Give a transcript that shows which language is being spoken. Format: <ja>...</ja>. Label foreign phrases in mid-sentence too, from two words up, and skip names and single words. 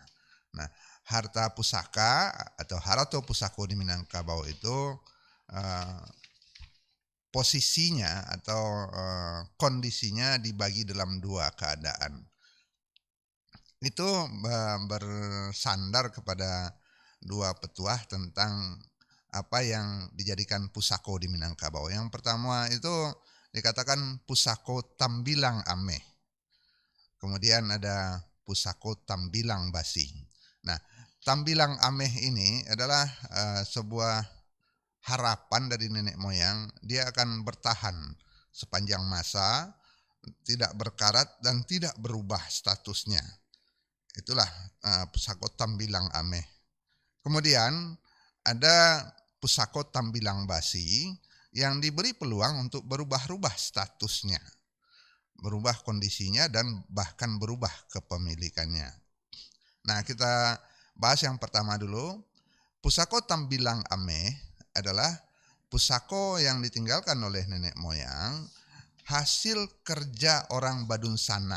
<id>Nah, harta pusaka atau</id> <min>harato pusako</min> <id>di Minangkabau itu posisinya atau kondisinya dibagi dalam dua keadaan. Itu bersandar kepada dua petuah tentang apa yang dijadikan pusako di Minangkabau. Yang pertama itu dikatakan</id> <min>pusako tambilang ameh.</min> <id>Kemudian ada</id> <min>pusako tambilang basi.</min> <id>Nah,</id> <min>tambilang ameh</min> <id>ini adalah sebuah harapan dari nenek moyang, dia akan bertahan sepanjang masa, tidak berkarat dan tidak berubah statusnya. Itulah</id> <min>pusako tambilang ameh.</min> <id>Kemudian ada</id> <min>pusako tambilang basi</min> <id>yang diberi peluang untuk berubah-ubah statusnya, berubah kondisinya dan bahkan berubah kepemilikannya. Nah, kita bahas yang pertama dulu.</id> <min>Pusako tambilang ameh</min> <id>adalah pusako yang ditinggalkan oleh nenek moyang hasil kerja orang badun sana.</id>